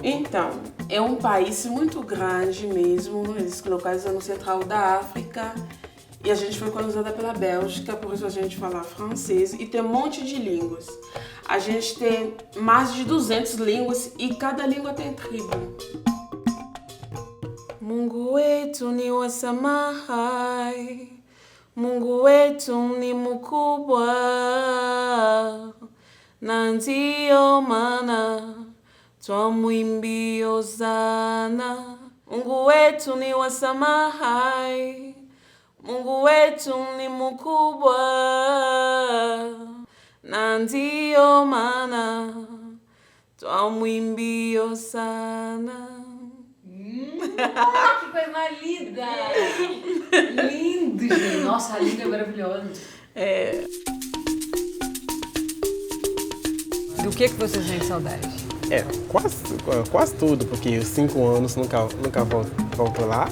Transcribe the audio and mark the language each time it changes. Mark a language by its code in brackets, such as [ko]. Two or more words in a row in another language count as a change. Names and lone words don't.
[pt] Então, é um país muito grande mesmo, eles localizam no central da África. E a gente foi colonizada pela Bélgica, por isso a gente fala francês e tem um monte de línguas. A gente tem mais de 200 línguas e cada língua tem tribo. [sw] Mungu wetu ni wa samahai, Mungu wetu ni mkubwa, na ndio maana twamwimbia hosana. Mungu wetu ni wa samahai, Mungu wetu ni mkubwa, na ndio maana twamwimbia hosana. [pt] Que coisa mais linda! Lindo, gente. Nossa, a língua é maravilhosa. Do que você sente saudade? Quase tudo, porque 5 anos nunca volto lá.